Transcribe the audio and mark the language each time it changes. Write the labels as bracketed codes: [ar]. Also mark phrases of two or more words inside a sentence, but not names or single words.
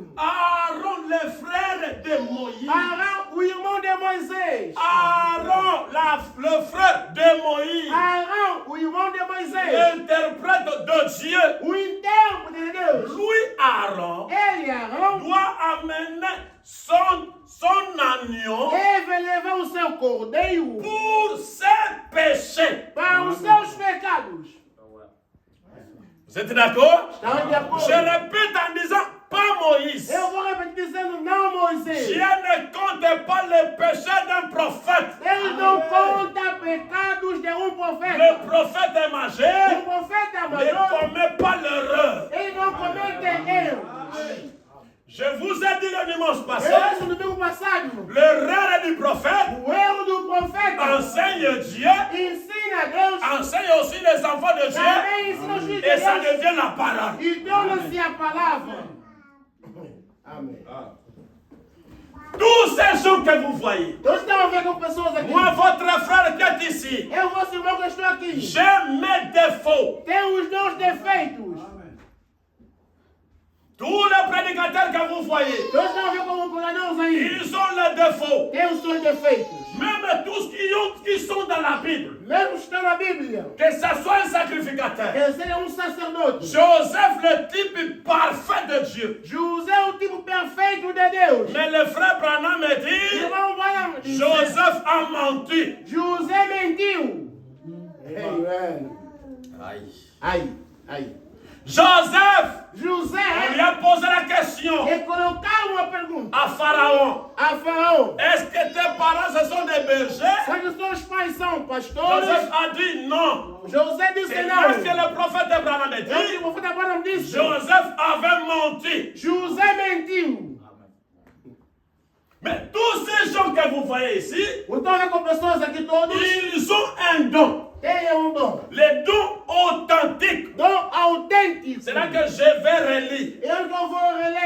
[fr] Aaron, le frère de Moïse, [pt] Arão, o irmão de Moisés. [fr] Aaron, le frère de Moïse, [pt] Arão, o irmão de Moisés. [fr] l'interprète de Dieu, [pt] O intérprete de Deus. [fr] lui, Aaron, [pt] Ele, Arão, [fr] doit amener son agneau [pt] deve levar o seu cordeiro [fr] pour ses péchés. [pt] para os seus pecados. [fr] Vous êtes d'accord? [pt] Estão de acordo? [fr] Je répète en disant, pas Moïse. [pt] Eu vou repetir dizendo não, Moisés. [fr] Dieu ne compte pas les péchés d'un prophète. [pt] Deus não conta pecados de prophète. [fr] Le prophète est [pt] O [fr] majeur, [pt] profeta [fr] ne [pt] maior, [fr] commet pas l'erreur. [pt] ele não comete erro. [fr] Je vous ai dit le dimanche passé, [pt] Eu disse no domingo passado, [fr] l'erreur du prophète [pt] o erro do profeta [fr] enseigne Dieu, [pt] ensina Deus, [fr] enseigne aussi les enfants de Dieu, [pt] também ensina os filhos de [fr] et ça [pt] Deus [fr] devient la parole. [pt] e torna-se a palavra. Amém. [fr] Tous ces gens que vous voyez, [pt] Todos estão a ver com pessoas aqui. [fr] moi, votre frère qui est ici, [pt] Eu, vosso irmão que estou aqui, [fr] j'ai mes défauts. [pt] tenho os meus defeitos. [fr] Tous les prédicateurs que vous voyez, [pt] Todos estão a ver como pregadores aí. [fr] ils ont les défauts. [pt] Tem os seus defeitos. [fr] Même tous qui sont dans la Bible, [pt] Mesmo que estão na Bíblia, [fr] que ce soit un sacrificateur. [pt] que seja sacerdote. [fr] Joseph, le type parfait de Dieu. [pt] José é o tipo perfeito de Deus. [fr] Mais le frère Branham me dit, [pt] Irmão Branham disse, [fr] Joseph a menti. [pt] José mentiu. Aí. [fr] Joseph, [pt] José [fr] on lui a posé la question [pt] colocaram uma pergunta [fr] à Pharaon. [pt] a Faraó. [fr] Est-ce que tes parents ce sont des bergers? [pt] Será que os seus pais são pastores? [fr] Joseph a dit non. [pt] José disse [fr] C'est [pt] não. [fr] là que le prophète Abraham me [pt] É o que [fr] dit, [pt] o profeta Branham disse. [fr] Joseph avait menti. [pt] José mentiu. [fr] Mais tous ces gens que vous voyez ici, [pt] Então, é com pessoas aqui todos [fr] ils ont un don. [pt] têm dom. [fr] Les dons authentiques. [pt] Dom autêntico. [fr] C'est là que je vais relire. [pt] Eu que vou